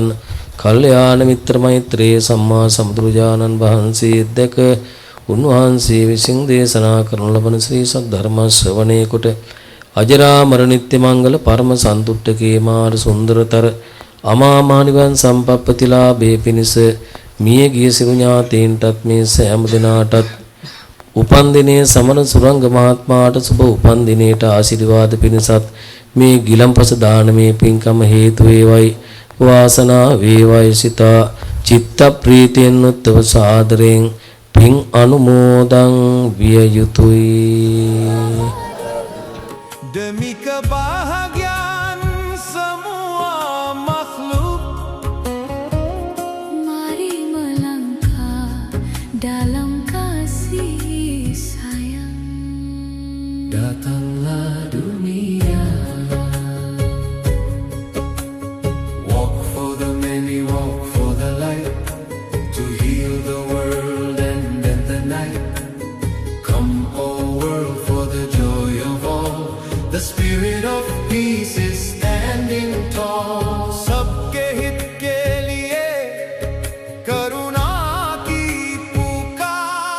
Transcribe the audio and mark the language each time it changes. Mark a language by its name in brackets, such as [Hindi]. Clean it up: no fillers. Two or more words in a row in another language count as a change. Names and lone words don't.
[Sinhala] කල්යාණ මිත්‍ර මෛත්‍රී සම්මා සම්බුදුරජාණන් වහන්සේ දැක උන්වහන්සේ විසින් දේශනා කරන ලබන ශ්‍රී සද්ධර්ම ශ්‍රවණය කොට අජරාමර නිත්‍ය මංගල පරම සන්තුට්ඨකේ මාර සුන්දරතර අමා මහ නිවන් සම්පප්පතිලාභේ පිණිස මිය ගිය සිරු ඥාතීන්ටත් මේ සෑම දිනාටත් උපන් දිනේ සමන සුරංග මහත්මයාට සුබ උපන් දිනේට ආශිර්වාද පිණිසත් මේ ගිලම්පස දානමේ පින්කම හේතු වේවයි. වාසනා වේවයි සිතා චිත්ත ප්‍රීතියෙන් උත්තව සාදරයෙන් පින් අනුමෝදන් විය යුතුයි. [Indonesian] demi kebahagiaan semua makhluk. Mari melangkah dalam kasih sayang. Datanglah dunia, [English] walk for the many, walk for the light, to heal the world and end the night. Come, oh world, for the joy of all. The spirit of peace is standing tall. [Hindi] सबके हित के लिए करुणा की पुकार.